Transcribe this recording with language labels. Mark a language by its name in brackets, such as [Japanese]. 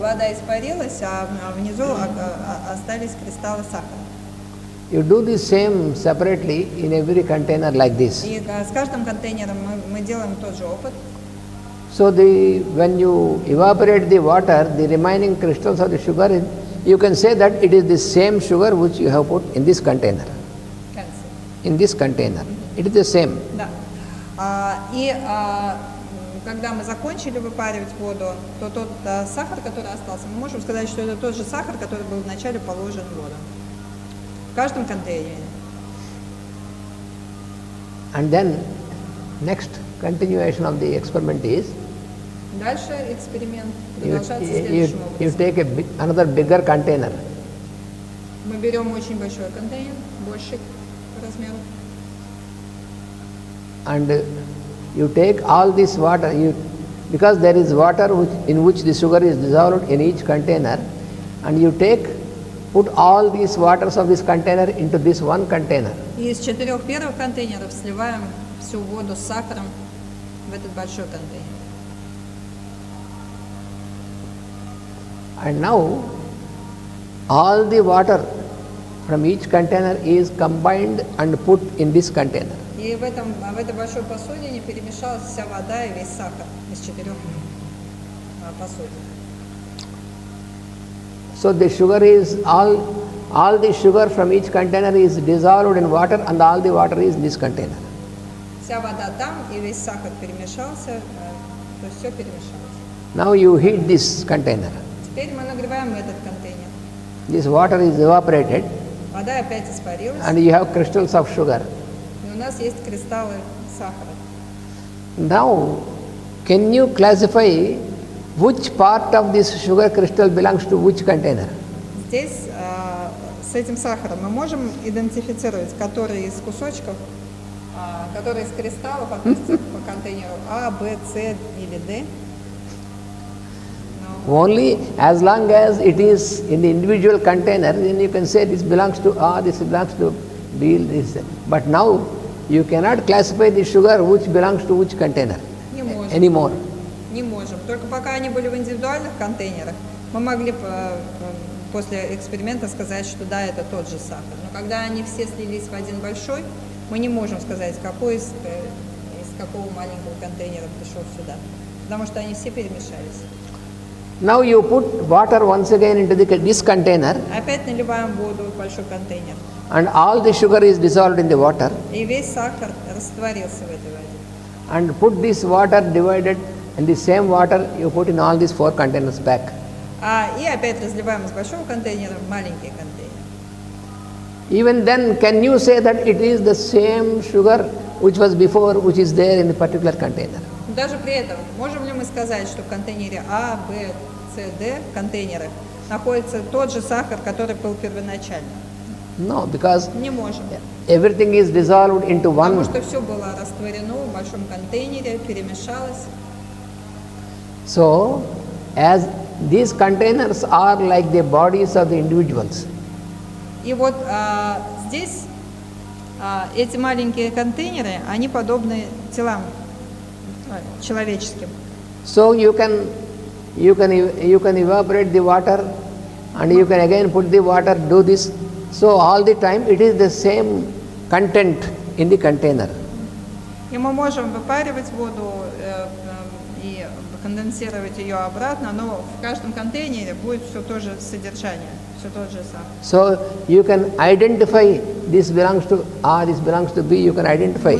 [Russian] Вода испарилась, а внизу остались кристаллы сахара. [English] You do the same separately in every container like this. [Russian] И с каждым контейнером мы делаем тот же опыт. [English] So when you evaporate the water, the remaining crystals of the sugar, you can say that it is the same sugar which you have put in this container. In this container. It is the same. [Russian] Да. И когда мы закончили выпаривать воду, то тот сахар, который остался, мы можем сказать, что это тот же сахар, который был вначале положен в воду. В каждом контейнере. [English] And then next continuation of the experiment is, [Russian] дальше эксперимент продолжается следующим образом. [English] You take another bigger container. [Russian] Мы берем очень большой контейнер, больший по размеру. [English] And you take all this water, because there is water in which the sugar is dissolved in each container, and you put all these waters of this container into this one container. [Russian] И из 4 первых контейнеров сливаем всю воду с сахаром в этот большой контейнер. [English] And now all the water from each container is combined and put in this container. [Russian] И в этой большой посудине перемешалась вся вода и весь сахар из 4 посудин. [English] So the sugar is all the sugar from each container is dissolved in water, and all the water is in this container. [Russian] Вся вода там и весь сахар перемешался, то есть все перемешалось. [English] Now you heat this container. [Russian] Теперь мы нагреваем этот контейнер. [English] This water is evaporated. [Russian] Вода опять испарилась. [English] And you have crystals of sugar. [Russian] И у нас есть кристаллы сахара. [English] Now, can you classify which part of this sugar crystal belongs to which container? [Russian] Здесь с этим сахаром мы можем идентифицировать, который из кусочков, который из кристаллов относится по контейнеру А, Б, С или Д. [English] Only as long as it is in the individual container, then you can say this belongs to A, this belongs to B, this. But now you cannot classify the sugar which belongs to which container anymore. [Russian] Не можем. Только пока они были в индивидуальных контейнерах, мы могли после эксперимента сказать, что да, это тот же сахар. Но когда они все слились в один большой, мы не можем сказать, какой из какого маленького контейнера пришел сюда, потому что они все перемешались. [English] Now you put water once again into this container, [Russian] Опять наливаем воду в большой контейнер, [English] and all the sugar is dissolved in the water, [Russian] и весь сахар растворился в этой воде. [English] and put this water divided, and the same water you put in all these 4 containers back. [Russian] И опять разливаем из большого контейнера в маленький контейнер. [English] Even then, can you say that it is the same sugar which was before, which is there in the particular container? [Russian] Даже при этом, можем ли мы сказать, что в контейнере А, Б, С, Д контейнерах находится тот же сахар, который был первоначально? [English] No, because [Russian] Не можем. [English] everything is dissolved into [Russian] Потому [English] one. [Russian] что все было растворено в большом контейнере, перемешалось. [English] So, as these containers are like the bodies of the individuals, [Russian] И вот здесь эти маленькие контейнеры, они подобны телам человеческим. [English] so you can evaporate the water, and you can again put the water, do this. So all the time it is the same content in the container. [Russian] И мы можем выпаривать воду и конденсировать ее обратно, но в каждом контейнере будет все то же содержание, все тот же сахар. [English] So you can identify this belongs to A, this belongs to B. You can identify